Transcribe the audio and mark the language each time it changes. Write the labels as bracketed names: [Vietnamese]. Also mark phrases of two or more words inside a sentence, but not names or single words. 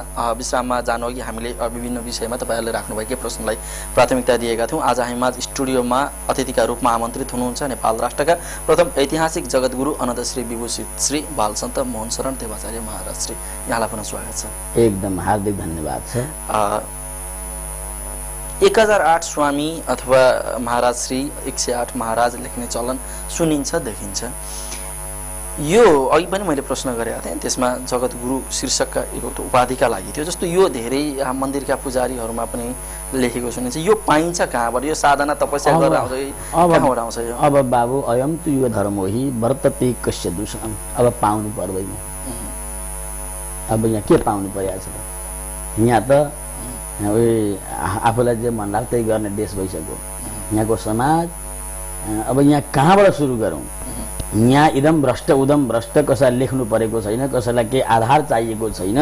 [Nepali] विश्राममा जानु अघि हामीले विभिन्न विषयमा तपाईँहरूले राख्नुभएकै प्रश्नलाई प्राथमिकता दिएका थियौँ। आज हामीमा स्टुडियोमा अतिथिका रूपमा आमन्त्रित हुनुहुन्छ नेपाल राष्ट्रका प्रथम ऐतिहासिक जगद्गुरु अनन्त श्री विभूषित श्री बालसन्त मोहन शरण देवाचार्य महाराज श्री, यहाँलाई पुनः स्वागत छ। एकदम हार्दिक धन्यवाद छ। 1008 स्वामी अथवा महाराज श्री 108 महाराज लेख्ने चलन सुनिन्छ, देखिन्छ। यो अघि पनि मैले प्रश्न गरेका थिएँ, त्यसमा जगद्गुरु शीर्षकका एक उपाधिका लागि थियो। जस्तो यो धेरै मन्दिरका पुजारीहरूमा पनि लेखेको सुनिन्छ। यो पाइन्छ कहाँबाट? यो साधना तपस्या गरेर आउँछ कि कहाँबाट आउँछ यो? [Sanskrit] अब बाबु अयम तु यो धर्मोहि वर्तते कस्य दूषणम। [Nepali] अब पाउनु पर्दैन। अब यहाँ के पाउनु परिरहेको छ? यहाँ त आफूलाई जे मन लाग्छ त्यही गर्ने देश भइसक्यो यहाँको समाज। अब यहाँ कहाँबाट सुरु गरौँ? यहाँ [Sanskrit] इदम भ्रष्ट उदम भ्रष्ट, [Nepali] कसैलाई लेख्नु परेको छैन, कसैलाई केही आधार चाहिएको छैन।